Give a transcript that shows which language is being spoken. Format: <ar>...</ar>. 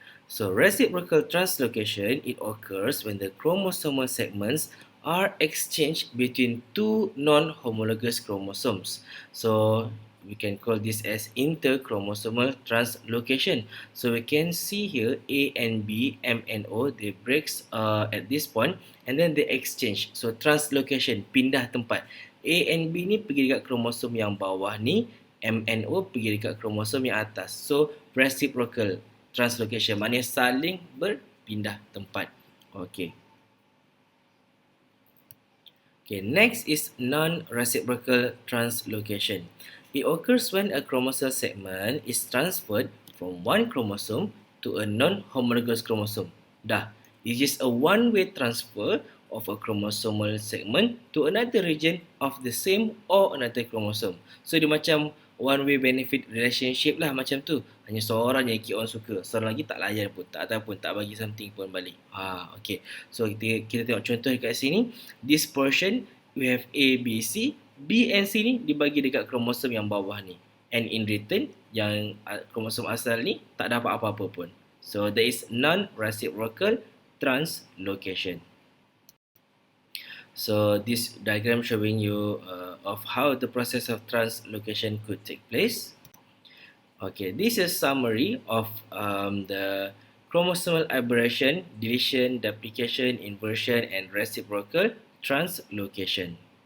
<en>So reciprocal translocation, it occurs when the chromosomal segments are exchanged between two non-homologous chromosomes. So we can call this as interchromosomal translocation. So we can see here A and B, M and O, they breaks at this point and then they exchange. So translocation,</en> <ms>pindah tempat. A and B ni pergi dekat kromosom yang bawah ni, M and O pergi dekat kromosom yang atas. So reciprocal translocation, maknanya saling berpindah tempat. Okay.</ms> <en>Okay, next is non-reciprocal translocation. It occurs when a chromosome segment is transferred from one chromosome to a non-homologous chromosome. Dah, it is a one-way transfer of a chromosomal segment to another region of the same or another chromosome.</en> <ms>So dia macam</ms> <en>one-way benefit relationship</en> <ms>lah macam tu. Hanya seorang yang</ms> <en>keep on</en> <ms>suka, seorang lagi tak layan pun, tak ataupun tak bagi something pun balik. Okay. So kita tengok contoh dekat sini.</ms> <en>This portion we have A, B, C.</en> <ms>B and C ni dibagi dekat kromosom yang bawah ni.</ms> <en>And in return,</en> <ms>yang kromosom asal ni tak dapat apa-apa pun.</ms> <en>So, there is non-reciprocal translocation. So, this diagram showing you of how the process of translocation could take place. Okay, this is a summary of the chromosomal aberration, deletion, duplication, inversion, and reciprocal translocation.</en>